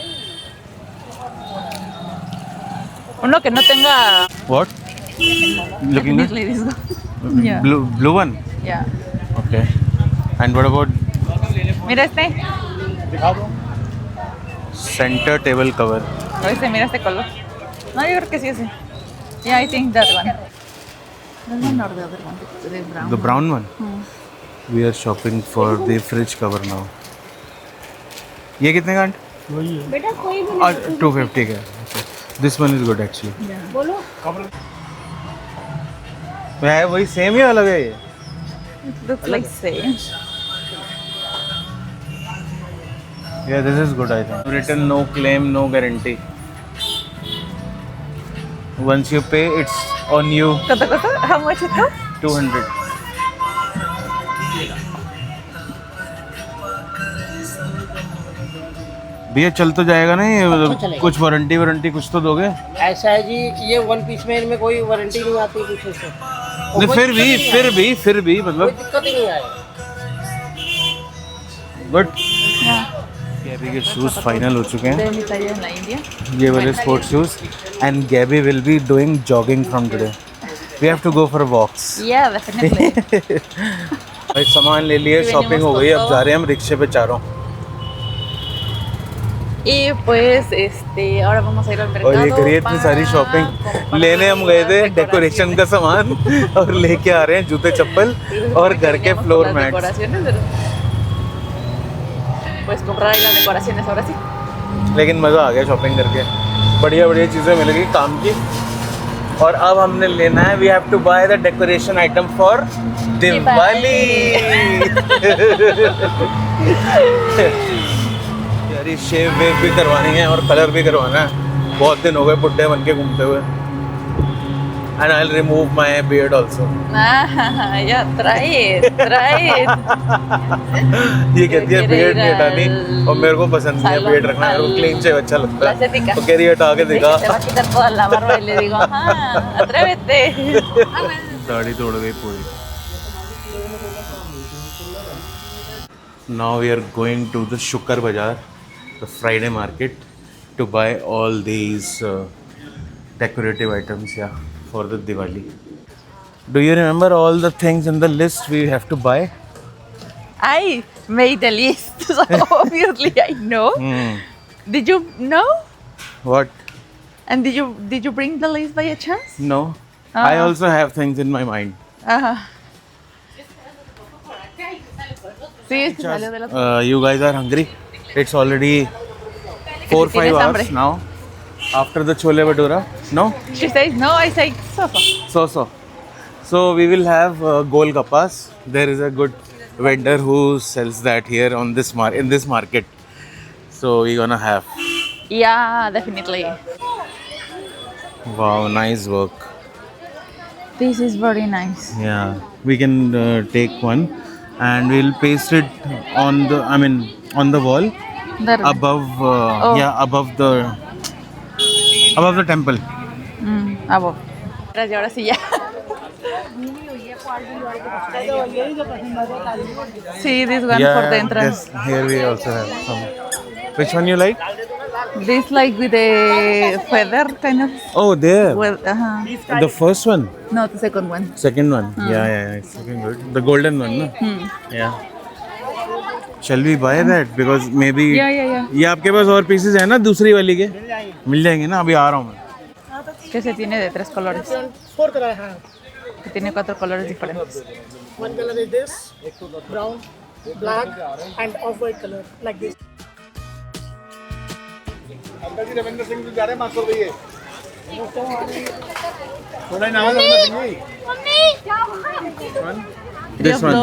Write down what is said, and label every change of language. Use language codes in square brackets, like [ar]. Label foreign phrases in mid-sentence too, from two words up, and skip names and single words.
[es] Uno que no tenga. [en] what looking good Definitely this good. Yeah. blue one Yeah. okay and what about [es] Mira este. [en] center table cover [es] O este, mira este color. No, yo creo que sí ese. [en] Yeah, I think that one. That one or the other one? The brown. the brown one we are shopping for the fridge cover now [hi] ये कितने का वही है बेटा कोई भी [en] 250 का this one is good actually [hi] बोलो है वही सेम ही अलग है ये [en] It looks like same. yeah this is good I think written no claim no guarantee once you pay it's on you [es] ¿Cuánto cuesta? [en] How much it cost? [hi] 200 भैया चल तो जाएगा ना ये मतलब चलेगा। कुछ वारंटी कुछ तो दोगे ऐसा है जी ये [en] one piece [hi] में इनमें कोई वारंटी नहीं आती कुछ ऐसे नहीं फिर भी कोई मतलब दिक्कत ही नहीं आए बट [en] Yeah. [hi] गैबी के [en] shoes final [hi] हो चुके हैं [es] De mi talla en la India. [hi] ये वाले [en] sports shoes and Gabby will be doing jogging from today we have to go for walks Yeah, definitely. [hi] भाई सामान ले लिए शॉपिंग हो गई अब जा रहे हैं हम रिक्शे पे चारों [es] Y pues, ahora vamos a ir al mercado. [hi] और ये करिए इतनी सारी [es] para [hi] शॉपिंग [es] comprar [hi] लेने हम गए थे [es] las [hi] डेकोरेशन का सामान और लेके आ रहे हैं जूते चप्पल और घर के [es] Veníamos [hi] फ्लोर [es] con las [hi] मैट्स [es] decoraciones, pero- Pues comprar ahí las decoraciones, ahora sí. [hi] लेकिन मज़ा आ गया शॉपिंग करके बढ़िया बढ़िया चीज़ें मिल गई काम की और अब हमने लेना है [en] we have to buy the decoration item for [hi] दिवाली यार ये शेव वेव भी करवानी है और कलर भी करवाना है बहुत दिन हो गए बुड्ढे बन के घूमते हुए [en] and I will remove my beard also Ah, ya, try it. [hi] ये कहती है [es] quiere [hi] बियर्ड [es] ir [hi] नहीं हटानी [es] al [hi] और मेरे को पसंद नहीं है [es] salón, [hi] बियर्ड रखना मेरे को [es] al- [en] clean shave [hi] अच्छा लगता [es] la [hi] है [es] estética. [hi] तो कह रही है हटा के [es] Sí, [hi] दिखा [es] se va a quitar toda la barba y le digo, ajá, atrévete. [hi] दाढ़ी तोड़ गई पूरी [en] Now we are going to the Shukar Bazaar, the Friday market, to buy all these decorative items, yeah, for the Diwali. Do you remember all the things in the list we have to buy? I made a list, so obviously I know. Did you know? What? And did you bring the list by a chance? No. I also have things in my mind. [es] Ajá. Sí, es que salió de la... [en] You guys are hungry? It's already 4-5 [es] tienes [en] hours [es] hambre. [en] now after the chole bhatura. No? She says no, I say so. So we will have golgappas. There is a good vendor who sells that here on this in this market. So we're gonna have. Yeah, definitely. Wow, nice work. This is very nice. Yeah, we can take one and we'll paste it on the. I mean, on the wall There. above. Oh. Yeah, above the temple. Above. [es] Y ahora sí ya. [en] See this one for the entrance. Yes, here we also have some. Which one you like? This like with the feather kind of. Oh, there. Well, The first one. No, the second one. Second one. Yeah, it's looking good. The golden one, no? Yeah. Shall we buy that? Because maybe. Yeah. [hi] ये आपके पास और pieces है ना दूसरी वाली के? मिल जाएंगे ना? अभी आ रहा हूँ मैं. [es] Que se tiene de 3 colores. [en] 4 color I have. [es] Que tiene 4 colores diferentes. [en] One color is this, brown, black, and off-white color, like this. This one.